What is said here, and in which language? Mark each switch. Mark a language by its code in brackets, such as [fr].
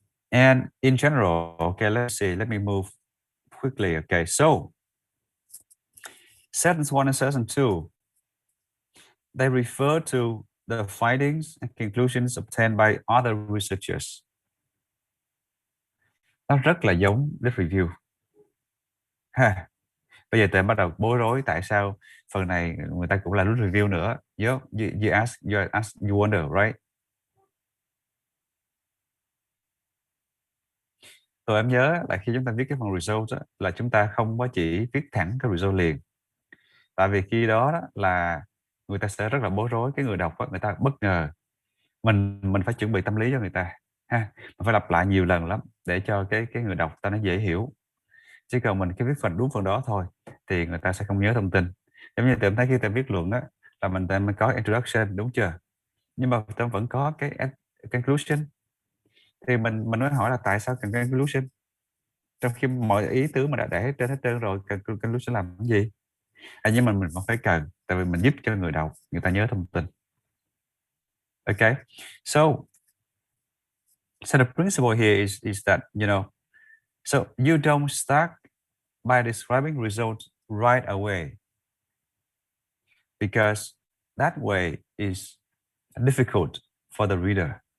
[en] And in general, okay, let me move quickly. Okay, so sentence 1 and sentence 2, they refer to the findings and conclusions obtained by other researchers. [vi] Nó rất là giống cái review. Ha. Bây giờ tụi em bắt đầu bối rối tại sao phần này người ta cũng là rút review nữa. [en] You wonder, right? [vi] Tụi em nhớ là khi chúng ta viết cái phần result đó, là chúng ta không có chỉ viết thẳng cái result liền. Tại vì khi đó, là người ta sẽ rất là bối rối, cái người đọc đó, người ta bất ngờ. Mình phải chuẩn bị tâm lý cho người ta ha. Mình phải lặp lại nhiều lần lắm để cho cái người đọc ta nó dễ hiểu. Chứ còn mình cái viết phần đúng phần đó thôi thì người ta sẽ không nhớ thông tin. Giống như tụi em thấy khi ta viết luận đó là mình có introduction, đúng chưa? Nhưng mà tụi em vẫn có cái conclusion. Thì mình mới hỏi là tại sao cần conclusion? Trong khi mọi ý tứ mình đã để hết trơn rồi, conclusion làm cái gì? Nhưng mà mình vẫn phải cần, tại vì mình giúp cho người đọc người ta nhớ thông tin. [en] Okay, so the principle here is that, so you don't start by describing results right away, because that way is difficult for the reader.